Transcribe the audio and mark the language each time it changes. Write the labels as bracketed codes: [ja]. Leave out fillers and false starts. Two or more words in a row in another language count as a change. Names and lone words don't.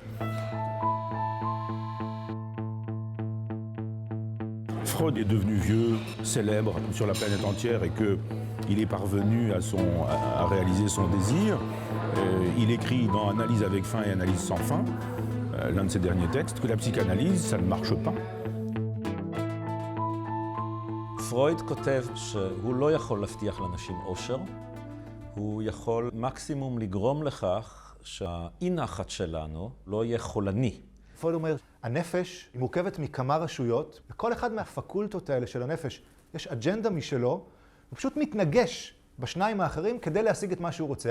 [fr] Freud est devenu vieux, célèbre sur la planète entière et qu'il est parvenu à réaliser son désir. Il écrit dans Analyse avec fin et Analyse sans fin, l'un de ses derniers textes, que la psychanalyse, ça ne marche pas. [he] פרויד כותב שהוא לא יכול להבטיח לאנשים אושר, הוא יכול מקסימום לגרום לכך שהאי נחת שלנו לא יהיה חולני. פרויד אומר, הנפש היא מורכבת מכמה רשויות, וכל אחד מהפקולטות האלה של הנפש יש אג'נדה משלו, הוא פשוט מתנגש בשניים האחרים כדי להשיג את מה שהוא רוצה.